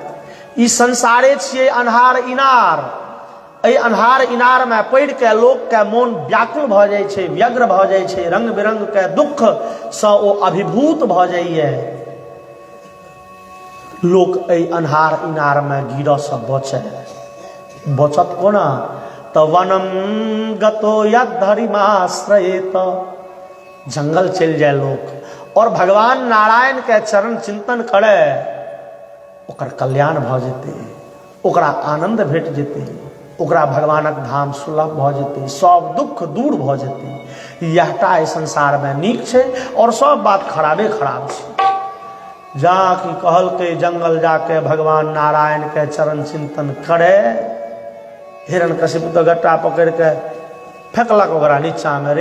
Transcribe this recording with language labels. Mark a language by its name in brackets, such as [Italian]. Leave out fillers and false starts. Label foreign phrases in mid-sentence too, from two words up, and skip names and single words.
[Maithili] ई संसारे छियै अन्हार इनार। एहि अन्हार इनार में पड़ि के लोक के मोन व्याकुल भ जाइ छै, व्यग्र भ जाइ छै। रंग बिरंग के दुख से ओ अभिभूत भ जाइए। लोक एहि अन्हार इनार में गिरऽ से बचत कोना। [Sanskrit] तो वनम गतो यद्धरिमाश्रयेत, [Maithili] जंगल चल जाए लोक और भगवान नारायण के चरण चिंतन करे, ओकर कल्याण भ जेतै, ओकरा आनंद भेट जेतै। ओकरा भगवानक धाम सुलभ भ जेतै, सब दुख दूर भ जेतै। यहटा एहि संसार में नीक छै और सब बात खराबे खराब छै। जहाँ की कहलकै जंगल जाके भगवान नारायण के चरण चिंतन करे, हिरण्यकशिपु तो गट्टा पकड़ के फेंकलक ओकरा नीचा में।